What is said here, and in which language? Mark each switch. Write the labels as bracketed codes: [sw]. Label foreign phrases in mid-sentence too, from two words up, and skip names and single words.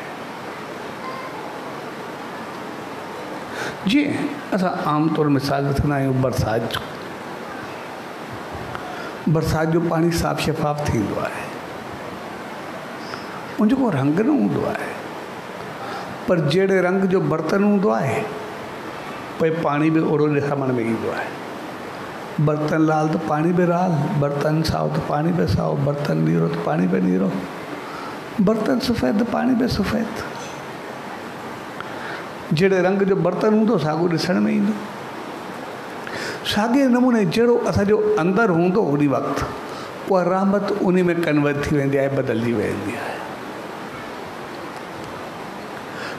[sd] जीअं असां आमतौर मिसाल वठंदा आहियूं बरसाति जो, बरसाति जो पाणी साफ़ शफ़ाफ़ थींदो आहे, उनजो को रंग न हूंदो आहे, पर जहिड़े रंग जो बर्तन हूंदो आहे भई पाणी बि ओड़ो ॾिसण में ईंदो आहे। बर्तन लाल तो पानी बि लाल, बर्तन साओ तो पानी बि साओ, बर्तन नीरो तो पानी बि नीरो, बर्तन सफ़ेद तो पानी बि सफ़ेद। जहिड़े रंग जो बर्तन हूंदो साॻियो ॾिसण में ईंदो। साॻे नमूने जहिड़ो असांजो अंदरि हूंदो उन वक़्तु उहा रहमत उन में कन्वर्ट थी वेंदी आहे, बदिलजी वेंदी आहे।